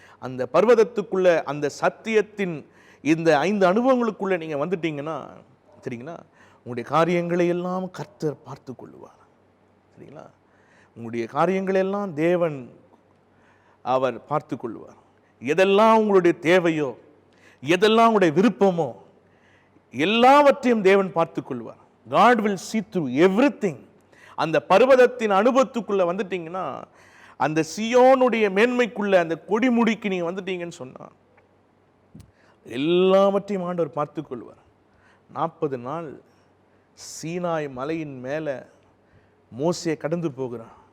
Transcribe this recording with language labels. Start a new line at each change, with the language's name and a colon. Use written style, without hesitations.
Tamil: அந்த பர்வதத்துக்குள்ள, அந்த சத்தியத்தின் இந்த 5 அனுபவங்களுக்குள்ள நீங்க வந்துட்டீங்கன்னா, சரிங்களா, உங்களுடைய காரியங்களை எல்லாம் கர்த்தர் பார்த்து கொள்ளுவார். சரிங்களா? உங்களுடைய காரியங்களை எல்லாம் தேவன் அவர் பார்த்து கொள்வார். எதெல்லாம் உங்களுடைய தேவையோ, எதெல்லாம் உங்களுடைய விருப்பமோ, எல்லாவற்றையும் தேவன் பார்த்து கொள்வார்.
English: God will see through everything.
Tamil: அந்த பர்வதத்தின் அனுபவத்துக்குள்ள வந்துட்டீங்கன்னா, அந்த சியோனுடைய மேன்மைக்குள்ள அந்த கொடிமுடிக்கு நீங்க வந்துட்டீங்கன்னு சொன்னா எல்லாவற்றையும் ஆண்டவர் பார்த்து கொள்வார். 40 நாள் சீனாய் மலையின் மேலே மோசே கடந்து போகிறான்.